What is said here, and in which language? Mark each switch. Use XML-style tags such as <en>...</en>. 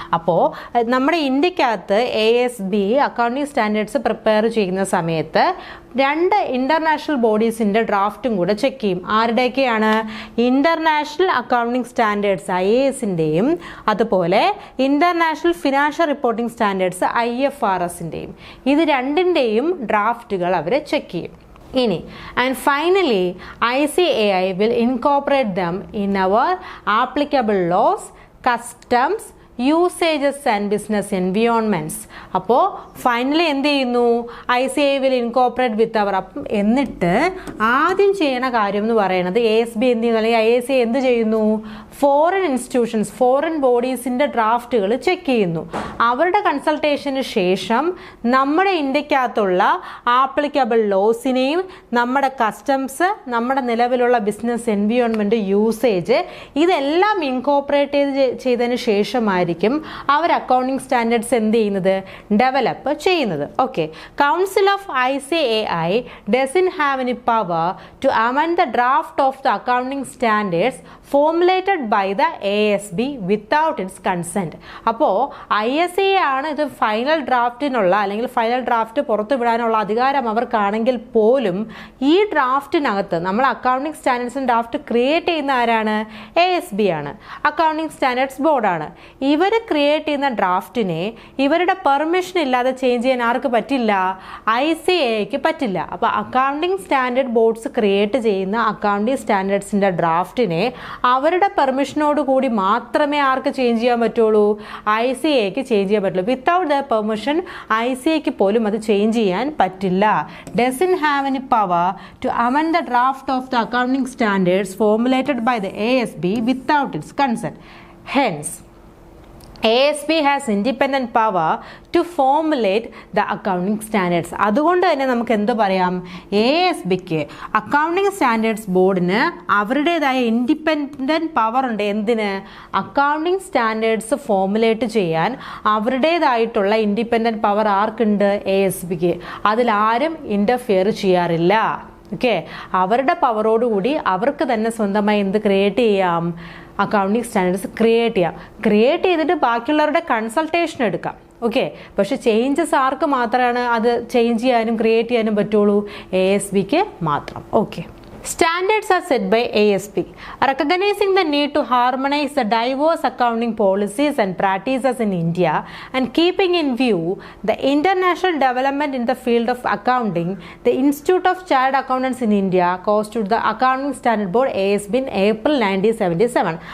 <ml>അപ്പോൾ നമ്മുടെ ഇന്ത്യക്കകത്ത് ASB accounting standards prepare ചെയ്യുന്ന സമയത്ത് രണ്ട് ഇൻ്റർനാഷണൽ ബോഡീസിൻ്റെ ഡ്രാഫ്റ്റും കൂടെ ചെക്ക് ചെയ്യും. ആരുടെയൊക്കെയാണ്? ഇന്റർനാഷണൽ അക്കൗണ്ടിംഗ് സ്റ്റാൻഡേർഡ്സ് IASൻ്റെയും അതുപോലെ ഇന്റർനാഷണൽ ഫിനാൻഷ്യൽ റിപ്പോർട്ടിംഗ് സ്റ്റാൻഡേർഡ്സ് IFRSൻ്റെയും. ഇത് രണ്ടിൻ്റെയും ഡ്രാഫ്റ്റുകൾ അവർ ചെക്ക് ചെയ്യും.</ml> <en>ഇനി and finally ICAI will incorporate them in our applicable laws, customs, usages and business environments.</en> <ml>അപ്പോൾ ഫൈനലി എന്ത് ചെയ്യുന്നു? ICAI</ml> <en>will incorporate with</en> <ml>അവർ. അപ്പം എന്നിട്ട് ആദ്യം ചെയ്യണ കാര്യം എന്ന് പറയുന്നത് ASB എന്ത് ചെയ്യുന്നു, അല്ലെങ്കിൽ ICAI എന്ത് ചെയ്യുന്നു? ഫോറിൻ ഇൻസ്റ്റിറ്റ്യൂഷൻസ്, ഫോറിൻ ബോഡീസിൻ്റെ ഡ്രാഫ്റ്റുകൾ ചെക്ക് ചെയ്യുന്നു. അവരുടെ കൺസൾട്ടേഷന് ശേഷം നമ്മുടെ ഇന്ത്യക്കകത്തുള്ള ആപ്ലിക്കബിൾ ലോസിനെയും നമ്മുടെ കസ്റ്റംസ്, നമ്മുടെ നിലവിലുള്ള ബിസിനസ് എൻവിയോൺമെൻറ്റ്, യൂസേജ്, ഇതെല്ലാം ഇൻകോപ്പറേറ്റ് ചെയ്തതിന് ശേഷമായി അവർ അക്കൗണ്ടിംഗ് സ്റ്റാൻഡേർഡ്സ് എന്ത് ചെയ്യുന്നത്? ഡെവലപ്പ് ചെയ്യുന്നത്.</ml> <en>Okay, council of ICAI doesn't have any power to amend the draft of the accounting standards formulated by the ASB without its consent.</en> <ml>അപ്പോൾ ICAI ആണ് ഇത് final ഡ്രാഫ്റ്റിനുള്ള, അല്ലെങ്കിൽ final draft പുറത്തു വിടാനുള്ള അധികാരം അവർക്കാണെങ്കിൽ പോലും ഈ ഡ്രാഫ്റ്റിനകത്ത് നമ്മൾ അക്കൗണ്ടിംഗ് സ്റ്റാൻഡേർഡ്സിന് ഡ്രാഫ്റ്റ് ക്രിയേറ്റ് ചെയ്യുന്ന ആരാണ്? ASB ആണ്, അക്കൗണ്ടിംഗ് സ്റ്റാൻഡേർഡ്സ് ബോർഡാണ്. ഇവർ ക്രിയേറ്റ് ചെയ്യുന്ന ഡ്രാഫ്റ്റിനെ ഇവരുടെ പെർമിഷൻ ഇല്ലാതെ ചേഞ്ച് ചെയ്യാൻ ആർക്ക് പറ്റില്ല? ICAIക്ക് പറ്റില്ല. അപ്പോൾ അക്കൗണ്ടിംഗ് സ്റ്റാൻഡേർഡ് ബോർഡ്സ് ക്രിയേറ്റ് ചെയ്യുന്ന അക്കൗണ്ടിംഗ് സ്റ്റാൻഡേർഡ്സിൻ്റെ ഡ്രാഫ്റ്റിനെ അവരുടെ പെർമിഷനോട് കൂടി മാത്രമേ ആർക്ക് ചേഞ്ച് ചെയ്യാൻ പറ്റുള്ളൂ? ICAIക്ക് ചേഞ്ച് ചെയ്യാൻ പറ്റുള്ളൂ.</ml> <en>without the permission</en> <ml>ICAIക്ക് പോലും അത് ചേഞ്ച് ചെയ്യാൻ പറ്റില്ല.</ml> <en>doesn't have any power to amend the draft of the accounting standards formulated by the ASB without its consent. Hence, ASB has independent power to formulate the accounting standards.</en> <ml>അതുകൊണ്ട് തന്നെ നമുക്ക് എന്ത് പറയാം? ASBക്ക് accounting standards ബോർഡിന് അവരുടേതായ independent power ഉണ്ട്. എന്തിന്? Accounting standards formulate ചെയ്യാൻ അവരുടേതായിട്ടുള്ള ഇൻഡിപെൻഡൻറ്റ് പവർ ആർക്കുണ്ട്? ASBക്ക്. അതിലാരും ഇൻ്റർഫിയർ ചെയ്യാറില്ല. ഓക്കെ, അവരുടെ പവറോടുകൂടി അവർക്ക് തന്നെ സ്വന്തമായി എന്ത് ക്രിയേറ്റ് ചെയ്യാം, അക്കൗണ്ടിങ് സ്റ്റാൻഡേർഡ്സ് ക്രിയേറ്റ് ചെയ്തിട്ട് ബാക്കിയുള്ളവരുടെ കൺസൾട്ടേഷൻ എടുക്കാം. ഓക്കെ, പക്ഷെ ചേഞ്ചസ് ആർക്ക് മാത്രമാണ് അത് ചേഞ്ച് ചെയ്യാനും ക്രിയേറ്റ് ചെയ്യാനും പറ്റുള്ളൂ? ASBക്ക് മാത്രം.</ml> <en>Okay, standards are set by ASB, recognizing the need to harmonize the diverse accounting policies and practices in India and keeping in view the international development in the field of accounting. The Institute of Chartered Accountants in India constituted the Accounting Standard Board ASB in April 1977.</en>